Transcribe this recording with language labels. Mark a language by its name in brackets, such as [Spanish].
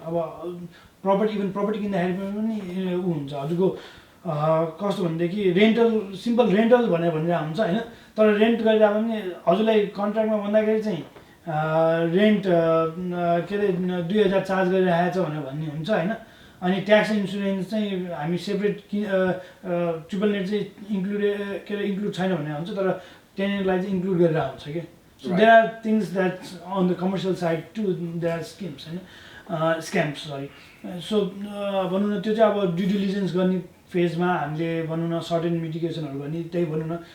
[Nepali] अब प्रपर्टी किन्दाखेरि पनि ऊ हुन्छ हजुरको कस्तो भनेदेखि रेन्टल सिम्पल रेन्टल भनेर हुन्छ होइन, तर रेन्ट गरेर पनि हजुरलाई कन्ट्र्याक्टमा भन्दाखेरि चाहिँ रेन्ट के अरे 2000 चार्ज गरिरहेको छ भनेर भन्ने हुन्छ होइन। अनि ट्याक्स इन्सुरेन्स चाहिँ हामी सेपरेट ट्रिपल नेट चाहिँ इन्क्लुड छैन भनेर हुन्छ, तर टेनेन्टलाई चाहिँ इन्क्लुड गरेर हुन्छ कि। [English] So there are things that on the commercial side too there are schemes होइन, scams sorry. [Nepali] सो भनौँ न त्यो चाहिँ अब ड्यु डिलिजेन्स गर्ने फेजमा हामीले भनौँ न सर्टेन मिटिगेसनहरू गर्ने त्यही भनौँ न।